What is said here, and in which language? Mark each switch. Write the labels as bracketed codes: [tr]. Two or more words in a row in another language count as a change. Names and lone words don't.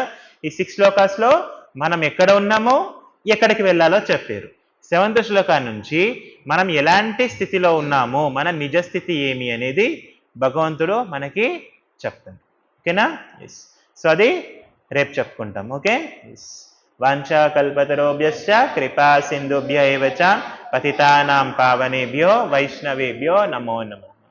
[te] ఈ 6 శ్లోకాస్లో మనం ఎక్కడ ఉన్నామో ఎక్కడికి వెళ్ళాలో చెప్పారు. 7th శ్లోకం నుంచి మనం ఎలాంటి స్థితిలో ఉన్నామో, మన నిజస్థితి ఏమి అనేది భగవంతుడు మనకి చెప్తాడు. ఓకేనా? ఎస్. సో అది రేపు చెప్పుకుంటాం. ఓకే? ఎస్. [sa] వాంఛా కల్పతరోభ్యశ్చ కృపా సింధుభ్య ఏవ చ పతితానాం పావనేభ్యో వైష్ణవేభ్యో నమో నమః.